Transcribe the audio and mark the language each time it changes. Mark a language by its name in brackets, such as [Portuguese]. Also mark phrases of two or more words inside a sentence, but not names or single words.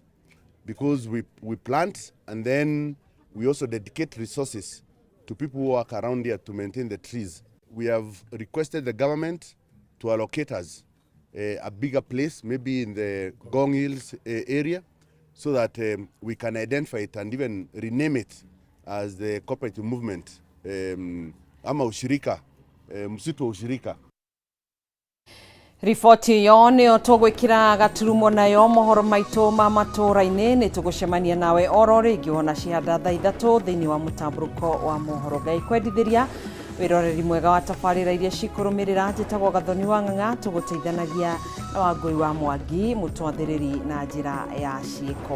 [English] Because we plant and then we also dedicate resources to people who work around here to maintain the trees. We have requested the government to allocate us a bigger place, maybe in the Gong Hills area, so that we can identify it and even rename it as the cooperative movement, [Swahili] ama ushirika, msitu wa ushirika. [Kikuyu] Riboti yo nĩ tũgwĩkĩra gaturumo nayo mohoro maitũ ma matũra-inĩ nĩ tũgũcemania nawe oro rĩngĩ ona cihanda thaa 3 thĩinĩ wa mũtambũrũko wa mohoro. Ngai kwendithĩria wĩroreri mwega wa tabarĩra iria cikũrũmĩrĩra. Njĩtagwo Gathoni wa Ng'ang'a, tũgũteithanagia na Wangũi wa Mwangi, mũtwathĩrĩri na njĩra ya ciĩko.